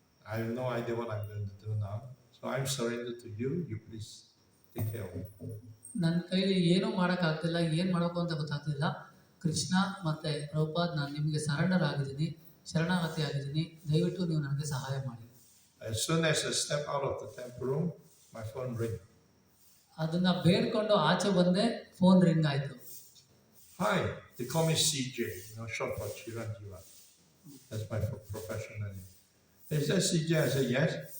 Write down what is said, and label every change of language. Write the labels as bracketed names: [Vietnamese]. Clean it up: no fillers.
[English] I have no idea what I'm going to do now. So I'm surrendered to you. You please take care of me. [Kannada] ನನ್ನ ಕೈಲಿ ಏನೂ ಮಾಡೋಕ್ಕಾಗ್ತಿಲ್ಲ, ಏನು ಮಾಡಬೇಕು ಅಂತ ಗೊತ್ತಾಗ್ತಿಲ್ಲ. ಕೃಷ್ಣ ಮತ್ತೆ ಪ್ರಭುಪಾದ್, ನಾನು ನಿಮಗೆ ಸರೆಂಡರ್ ಆಗಿದ್ದೀನಿ, ಶರಣಾಗತಿ ಆಗಿದ್ದೀನಿ, ದಯವಿಟ್ಟು ನೀವು ನನಗೆ ಸಹಾಯ ಮಾಡಿ. [English] As soon as I step out of the temple room, my phone ring. [Kannada] ಅದನ್ನ ಬೇಡ್ಕೊಂಡು ಆಚೆ ಬಂದೆ, ಫೋನ್ ರಿಂಗ್ ಆಯ್ತು. [English] Hi, they call me CJ, short for Ciranjiva. That's my professional name. Is that CJ? I said, yes.